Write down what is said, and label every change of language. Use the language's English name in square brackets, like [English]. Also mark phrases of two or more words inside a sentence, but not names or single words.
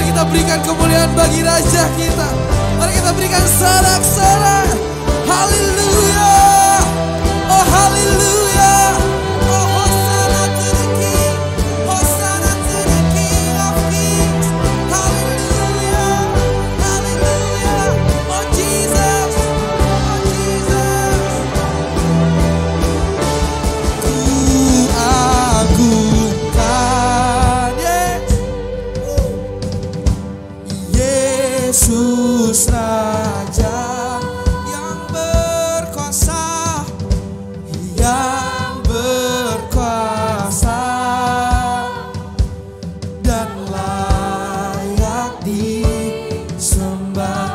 [Indonesian] berikan kemuliaan bagi Raja kita. Mari kita berikan sorak-sorak. Haleluya. Oh haleluya. [English] Oh Hosanna to the King. Hosanna to the King of Kings. [Indonesian] Haleluya. Haleluya. [English] Oh Jesus. Oh Jesus. [Indonesian] Ku agungkan Yesus Raja yang berkuasa, yang berkuasa dan layak disembah.